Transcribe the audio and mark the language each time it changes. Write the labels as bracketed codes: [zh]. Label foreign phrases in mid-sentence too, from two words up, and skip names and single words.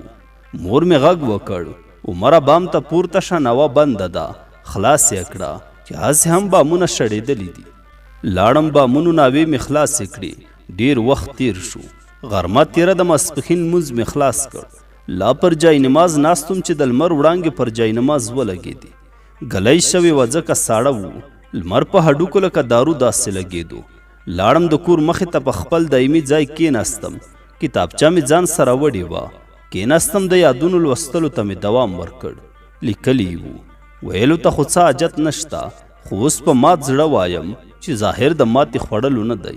[ps] مور مې غږ وکړ عمره بام ته پورته شه، نوه بنده ده، خلاص یې کړه چې هسې هم بامونه شړېدلي دي. لاړم، بامونو ناوې مې خلاصې کړې. ډېر وخت تیر شو، غرمه تیره، د ماسپښین لمونځ مې خلاص کړ. لا پر جای نماز ناستم چې د لمر وړانګې پر جای نماز ولګېدې. ګلۍ شوې وه ځکه ساړه و، لمر په هډوکو لکه دارو داسې لګېدو. لاړم د کور مخې ته، په خپل دایمي ځای کېناستم. کتابچه مې ځان سره وړې وه. کېناستم، د یادونو لوستلو ته مې دوام ورکړ. لیکلي وو، ویلو ته خو څه حاجت نشته، خو اوس په مات زړه وایم چې ظاهر د ماتې خوړلو نه دی.